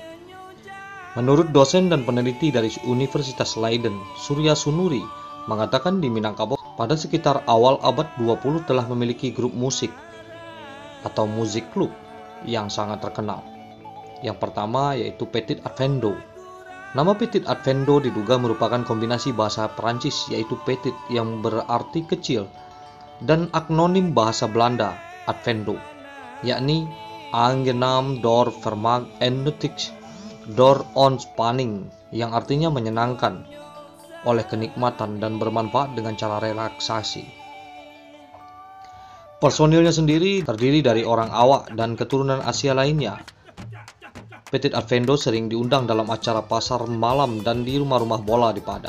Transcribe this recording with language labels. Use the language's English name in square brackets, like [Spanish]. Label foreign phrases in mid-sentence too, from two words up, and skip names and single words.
[Indonesian] Menurut dosen dan peneliti dari Universitas Leiden, Surya Sunuri, mengatakan di Minangkabau pada sekitar awal abad 20 telah memiliki grup musik atau musik klub yang sangat terkenal. Yang pertama yaitu Petit Advendo. Nama Petit Advendo diduga merupakan kombinasi bahasa Perancis yaitu petit yang berarti kecil dan akronim bahasa Belanda Advendo, yakni [Dutch] Aangenaam door vermaak en nuttig door ontspanning, [Indonesian] yang artinya menyenangkan oleh kenikmatan dan bermanfaat dengan cara relaksasi. Personilnya sendiri terdiri dari orang awak dan keturunan Asia lainnya. Petit Advendo sering diundang dalam acara pasar malam dan di rumah-rumah bola di Padang.